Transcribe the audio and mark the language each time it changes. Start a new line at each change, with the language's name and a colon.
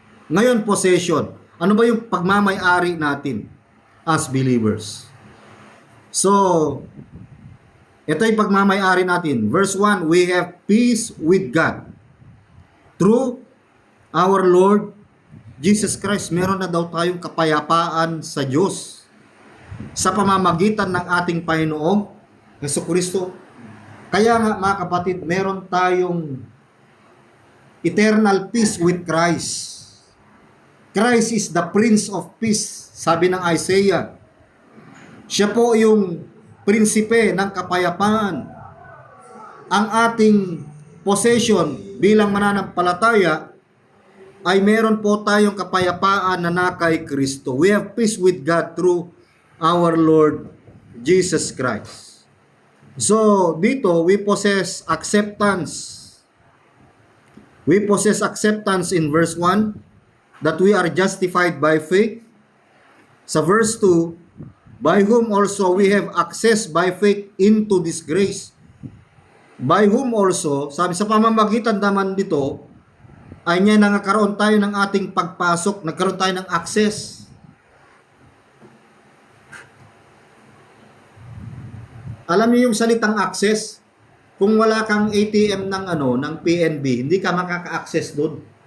Filipino: Ngayon, possession. Ano ba yung pagmamay-ari natin
English: as believers?
Filipino: So, ito yung pagmamay-ari natin.
English: Verse 1, we have peace with God through our Lord Jesus Christ.
Filipino: Meron na daw tayong kapayapaan sa Diyos sa pamamagitan ng ating Panginoong Jesucristo. Kaya nga mga kapatid, meron tayong
English: eternal peace with Christ. Christ is the Prince of Peace,
Filipino: sabi ng Isaiah. Siya po yung prinsipe ng kapayapaan. Ang ating possession bilang mananampalataya ay meron po tayong kapayapaan na kay Kristo.
English: We have peace with God through our Lord Jesus Christ. So, dito, we possess acceptance. We possess acceptance in verse 1 that we are justified by faith. Sa verse 2, by whom also we have access by faith into this grace. By whom also,
Filipino: sabi sa pamamagitan naman dito, ay niya nagkaroon tayo ng ating pagpasok, nagkaroon tayo ng access. Alam niyo yung salitang access, kung wala kang ATM ng PNB, hindi ka makaka-access doon.